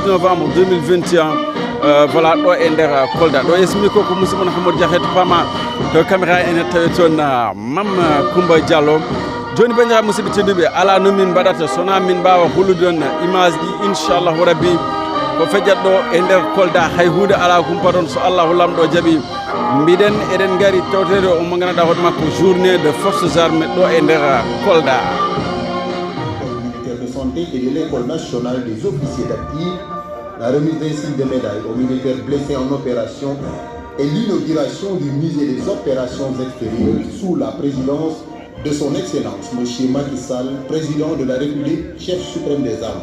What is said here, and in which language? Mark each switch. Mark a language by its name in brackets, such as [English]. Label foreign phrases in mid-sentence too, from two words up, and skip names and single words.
[Fula] novembre 2021 voilà ɗo e nder Kolda ɗo yesmi ko musidɗo mon Hamadou Dia to pama to caméra ene tawi toon Mame Coumba Diallo joni bandiraɓe musidɓe tedduɓe ala no min mbaɗata sona min mbawa hollude on image ɗi [Arabic] inchallahu rabbi [Fula] ko fejjat ɗo e nder Kolda hay hunde ala kumpa ɗon so Allahu lamɗo jaaɓi mbiɗen eɗen gaari tawtede o mo ganduɗa hoore makko [French] journée de forces armées [Fula] ɗo e nder Kolda. [French] Ministère de santé et de l'école nationale des officiers d'active, la remise d'un signe de médaille aux militaires blessés en opération et l'inauguration du musée des opérations extérieures sous la présidence de son Excellence M. Macky Sall, président de la République, chef suprême des armées.